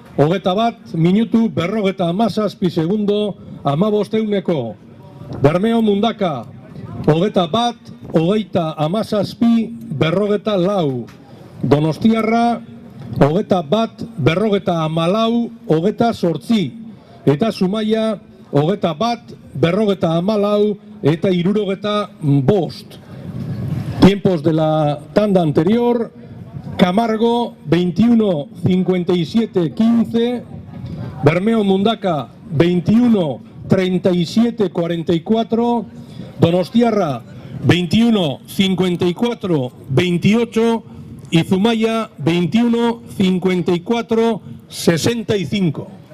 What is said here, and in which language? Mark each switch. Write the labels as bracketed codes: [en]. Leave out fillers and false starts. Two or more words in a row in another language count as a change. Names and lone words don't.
[eu] 21 minutu, 57 segundo, 15 Bermeo Mundaka, 21, 27, 54 Donostiarra, 21, 54, 28 eta Zumaia, 21, 54 eta 65. [es] Tiempos de la tanda anterior: Camargo 21, 57, 15, Bermeo Mundaka 21, 37, 44, Donostiarra 21, 54, 28 y Zumaia 21, 54, 65.